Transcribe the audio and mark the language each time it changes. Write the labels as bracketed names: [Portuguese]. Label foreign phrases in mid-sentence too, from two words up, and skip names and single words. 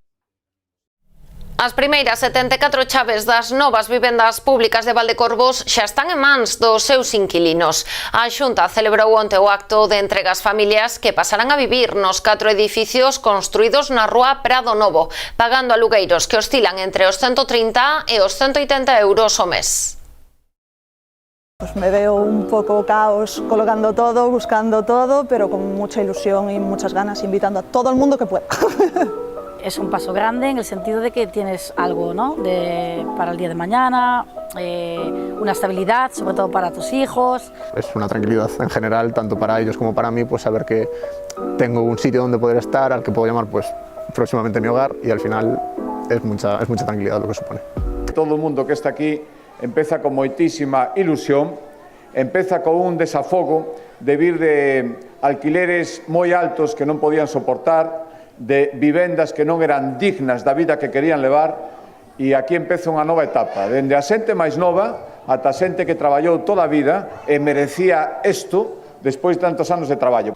[Galician] As primeiras 74 chaves das novas vivendas públicas de Valdecorvos xa están en mans dos seus inquilinos. A Xunta celebrou onte o acto de entrega ás familias que pasarán a vivir nos 4 edificios construídos na rúa Prado Novo, pagando alugueiros que oscilan entre os 130 e os 180 euros ao mes. [Spanish] Pues me veo un poco caos colocando todo, buscando todo, pero con mucha ilusión y muchas ganas, invitando a todo el mundo que pueda. Es un paso grande en el sentido de que tienes algo, ¿no? Para el día de mañana, una estabilidad, sobre todo para tus hijos. Es una tranquilidad en general, tanto para ellos como para mí, pues saber que tengo un sitio donde poder estar, al que puedo llamar pues próximamente mi hogar, y al final es mucha tranquilidad lo que supone. [Galician] Todo el mundo que está aquí empeza con moitísima ilusión, empeza con un desafogo de vir de alquileres moi altos que non podían soportar, de vivendas que non eran dignas da vida que querían levar, e aquí empeza unha nova etapa, dende a xente máis nova ata a xente que traballou toda a vida e merecía isto despois de tantos anos de traballo.